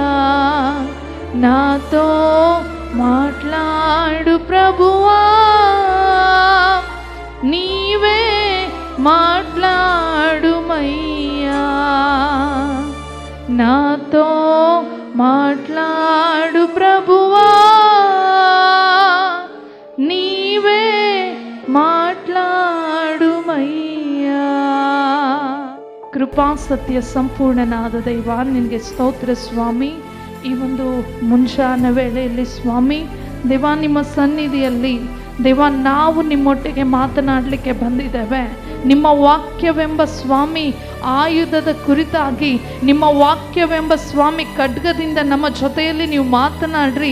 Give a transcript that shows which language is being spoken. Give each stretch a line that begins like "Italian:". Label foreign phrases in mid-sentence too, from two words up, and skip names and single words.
Telugu: నాతో మాట్లాడు ప్రభువా, నీవే మాట్లాడుమయ్యా. నాతో మాట్లాడు ప్రభువా, నీవే మాట్లాడుమయ్యా.
Kannada: ಕೃಪಾ ಸತ್ಯ ಸಂಪೂರ್ಣನಾದ ದೈವ ನಿನಗೆ ಸ್ತೋತ್ರ ಸ್ವಾಮಿ. ಈ ಒಂದು ಮುಂಜಾನೆ ವೇಳೆಯಲ್ಲಿ ಸ್ವಾಮಿ ದೇವ ನಿಮ್ಮ ಸನ್ನಿಧಿಯಲ್ಲಿ ದೇವ ನಾವು ನಿಮ್ಮೊಟ್ಟಿಗೆ ಮಾತನಾಡಲಿಕ್ಕೆ ಬಂದಿದ್ದೇವೆ. ನಿಮ್ಮ ವಾಕ್ಯವೆಂಬ ಸ್ವಾಮಿ ಆಯುಧದ ಕುರಿತಾಗಿ, ನಿಮ್ಮ ವಾಕ್ಯವೆಂಬ ಸ್ವಾಮಿ ಖಡ್ಗದಿಂದ ನಮ್ಮ ಜೊತೆಯಲ್ಲಿ ನೀವು ಮಾತನಾಡ್ರಿ.